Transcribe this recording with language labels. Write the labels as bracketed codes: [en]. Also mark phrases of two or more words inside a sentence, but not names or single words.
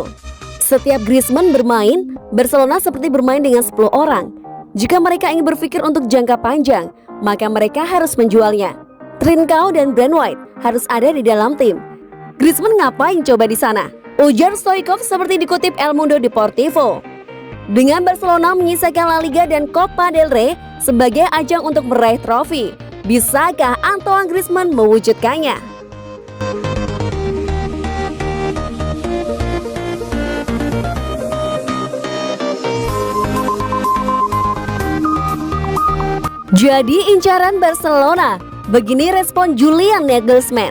[id] Setiap Griezmann bermain, Barcelona seperti bermain dengan 10 orang. Jika mereka ingin berpikir untuk jangka panjang, maka mereka harus menjualnya. Trincao dan Brand White harus ada di dalam tim. Griezmann ngapain coba di sana? Ujar Stoichkov seperti dikutip El Mundo Deportivo. Dengan Barcelona menyisakan La Liga dan Copa del Rey sebagai ajang untuk meraih trofi, bisakah Antoine Griezmann mewujudkannya? Jadi incaran Barcelona, begini respon Julian Nagelsmann.